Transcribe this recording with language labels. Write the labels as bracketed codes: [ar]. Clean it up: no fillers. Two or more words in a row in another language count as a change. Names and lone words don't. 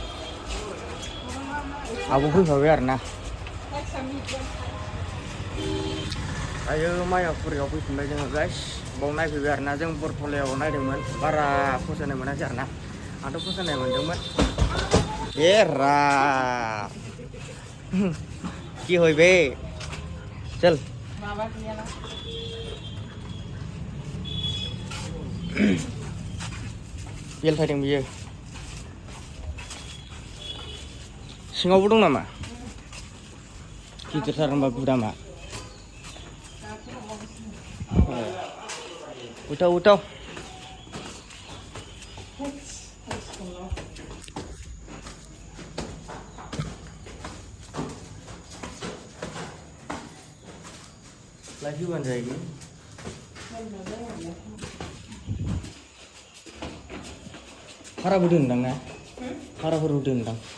[brx] आब' फैफाबाय आरोना दायो मायापुराव फैफिनबाय जोङो गाइस बाव नायफैबाय आरोना जों बरथलायाव नायदोंमोन बारा फसायनाय मोनाखै आरोना आंथ' फसायनाय मोनदोंमोन रा [bn] কি হইবে চল বাবা গিয়ালা [brx] बेल थायदों बियो सिङावबो दं नामा गिदिरथार होनबा गुदामा उथाव लायफैबानो जायो भाराबो दोनदां ना भाराफोरबो दोनदां